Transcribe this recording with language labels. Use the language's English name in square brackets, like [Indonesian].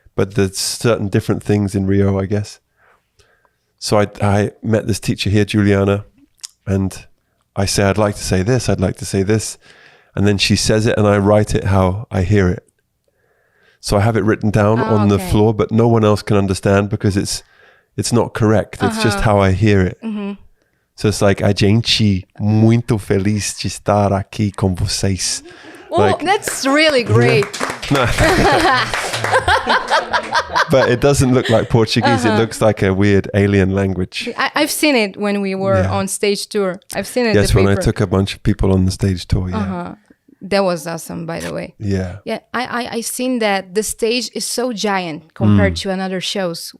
[English] But there's certain different things in Rio, I guess. So I met this teacher here, Juliana, and I say, I'd like to say this, I'd like to say this. And then she says it and I write it how I hear it. So I have it written down on the floor, but no one else can understand because it's not correct. It's just how I hear it. So it's like, [Portuguese] a gente muito feliz de estar aqui com vocês. [English] Oh, that's really great. But it doesn't look like Portuguese. It looks like a weird alien language. I've seen it when we were on stage tour. I've seen it. Yes, the when paper. I took a bunch of people on the stage tour. Yeah. That was awesome, by the way. Yeah. Yeah, I've seen that the stage is so giant compared to another shows.